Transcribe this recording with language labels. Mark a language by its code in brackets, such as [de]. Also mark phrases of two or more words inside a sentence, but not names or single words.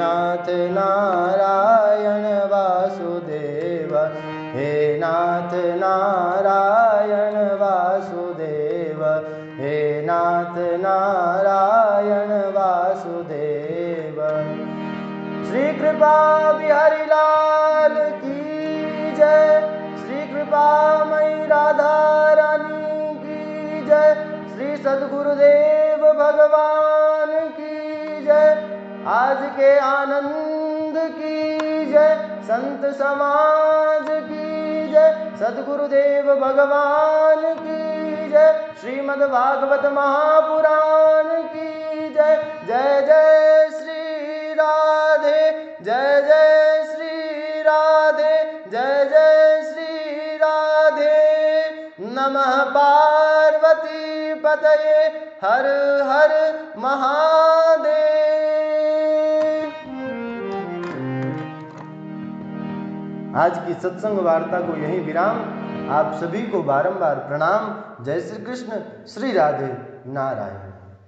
[hi] नाथ नारायण वासुदेव, हे नाथ नारायण वासुदेव, हे नाथ नारायण वासुदेव। श्री कृपा बिहारी लाल की जय, श्री कृपामयी राधा रानी की जय, श्री सद्गुरुदेव भगवान की जय, आज के आनंद की जय, संत समाज की जय, सद्गुरुदेव भगवान की जय, श्रीमद् भागवत महापुराण की जय। जय जय श्री राधे, जय जय श्री राधे, जय जय श्री राधे। [sa] नमः पार्वती पतये, [hi] हर हर महादेव। आज की सत्संग वार्ता को यहीं विराम। आप सभी को बारंबार प्रणाम। जय श्री कृष्ण, श्री राधे नारायण।